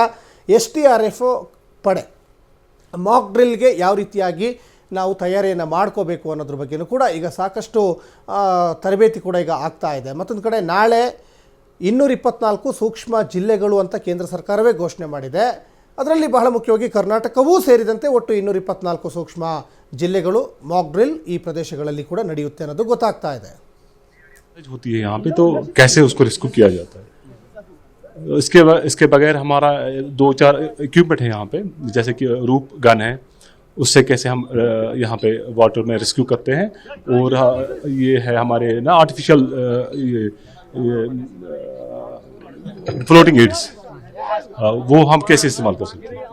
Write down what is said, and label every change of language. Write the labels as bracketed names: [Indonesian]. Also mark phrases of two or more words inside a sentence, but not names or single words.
[Kannada] SDRF ಪಡೆ [English] mock drillge [Kannada] ಯಾವ ರೀತಿಯಾಗಿ ನಾವು ತಯಾರಿಯನ್ನು ಮಾಡ್ಕೋಬೇಕು ಅನ್ನೋದ್ರ ಬಗ್ಗೆಯೂ ಕೂಡ ಈಗ ಸಾಕಷ್ಟು ತರಬೇತಿ ಕೂಡ ಈಗ ಆಗ್ತಾ ಇದೆ. ಮತ್ತೊಂದು ಕಡೆ ನಾಳೆ 224 ಸೂಕ್ಷ್ಮ ಜಿಲ್ಲೆಗಳು ಅಂತ ಕೇಂದ್ರ ಸರ್ಕಾರವೇ ಘೋಷಣೆ ಮಾಡಿದೆ. ಅದರಲ್ಲಿ ಬಹಳ ಮುಖ್ಯವಾಗಿ ಕರ್ನಾಟಕವೂ ಸೇರಿದಂತೆ ಒಟ್ಟು 224 ಸೂಕ್ಷ್ಮ ಜಿಲ್ಲೆಗಳು [English] mock drill [Kannada] ಈ ಪ್ರದೇಶಗಳಲ್ಲಿ ಕೂಡ ನಡೆಯುತ್ತೆ ಅನ್ನೋದು ಗೊತ್ತಾಗ್ತಾ ಇದೆ. [Hindi] होती है यहाँ पे, तो कैसे उसको रेस्क्यू किया जाता है, इसके बगैर हमारा 2-4 इक्विपमेंट है यहाँ पे, जैसे कि [English] rope gun [Hindi] है, उससे कैसे हम यहाँ पे वाटर में रेस्क्यू करते हैं, और ये है हमारे ना [English] artificial floating aids, [Hindi] वो हम कैसे इस्तेमाल कर सकते हैं.